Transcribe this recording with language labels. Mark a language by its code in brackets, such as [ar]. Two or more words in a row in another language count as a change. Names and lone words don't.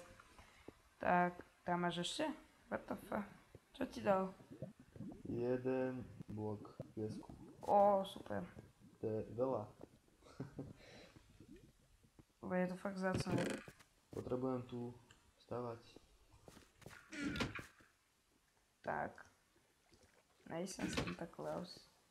[sk] Tak, tam máš ešte? [en] What the fuck? [sk] Čo ti dal? Jeden blok piesku. Super. To je veľa. Lebo je to fakt vzácne. Potrebujem tu stavať. Tak. Nejsem Santa Claus.